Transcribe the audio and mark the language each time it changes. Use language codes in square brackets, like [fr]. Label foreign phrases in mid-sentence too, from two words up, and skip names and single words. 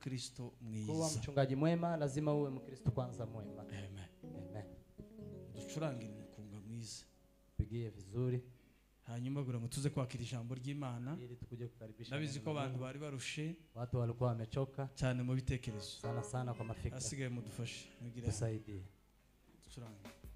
[rn] umukristo mwiza. [sw] Kuwa mchungaji mwema lazima uwe mkristo kwanza mwema. Amen. Amen. [rn] Ducurangire umukunga mwiza. [sw] Pigie vizuri. [rn] Hanyuma gura ngo tuze kwakira ijambo ry'Imana. [sw] Ili tukuje kukaribisha. [rn] Nabizi ko abantu bari barushe. [sw] Watu walikuwa wamechoka [rn] cyane mu bitekerezo. [sw] Sana kwa mafikra. [rn] Asigaye mudufashe. Mugira [sw] tusaidie. [rn] Ducurangire.